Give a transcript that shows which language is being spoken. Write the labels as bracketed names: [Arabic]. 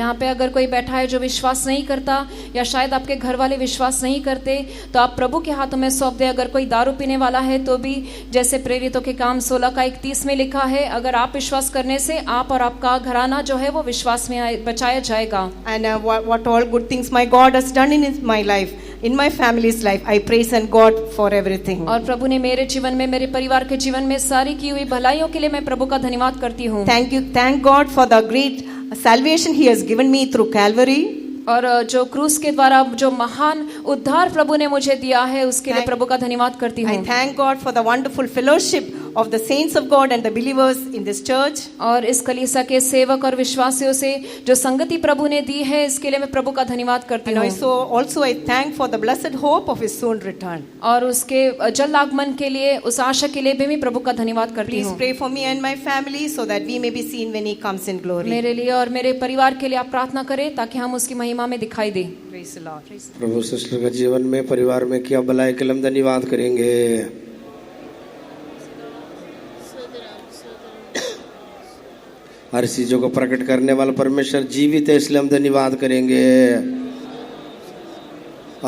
[Hindi] यहाँ पे अगर कोई बैठा है जो विश्वास नहीं करता, या शायद आपके घर वाले विश्वास नहीं करते, तो आप प्रभु के हाथों में सौंप दे. अगर कोई दारू पीने वाला है तो भी, जैसे प्रेरितों के काम 16:31 में लिखा है, अगर आप विश्वास करने से आप और आपका घराना जो है वो विश्वास में बचाया जाएगा. [English] And what all good things my God has done in my life, in my family's life, I praise and God for everything. [Hindi] और प्रभु ने मेरे जीवन में, मेरे परिवार के जीवन में सारी की हुई भलाइयों के लिए मैं प्रभु का धन्यवाद करती हूँ. [English] Thank God for the great salvation He has given me through Calvary. [Hindi] और जो क्रूस के द्वारा जो महान उद्धार प्रभु ने मुझे दिया है, उसके लिए प्रभु का धन्यवाद करती हूँ. [English] I thank God for the wonderful fellowship of the saints of God and the believers in this church. [Hindi] और इस कलीसिया के सेवक और विश्वासियों से जो संगति प्रभु ने दी है, इसके लिए मैं प्रभु का धन्यवाद करती हूँ. [English] Also I thank for the blessed hope of His soon return. [Hindi] और उसके जल्द आगमन के लिए, उस आशा के लिए भी मैं प्रभु का धन्यवाद करती हूँ. [English] Please pray for me and my family so that we may be seen when He comes in glory. [Hindi] मेरे लिए और मेरे परिवार के लिए आप प्रार्थना करें ताकि हम उसकी महिमा में दिखाई दे. [English] Praise the Lord. [Hindi] Prabhu sister के जीवन में, परिवार में क्या भलाई के लिए हम धन्यवाद करेंगे. हर चीजों को प्रकट करने वाला परमेश्वर जीवित है, इसलिए हम धन्यवाद करेंगे.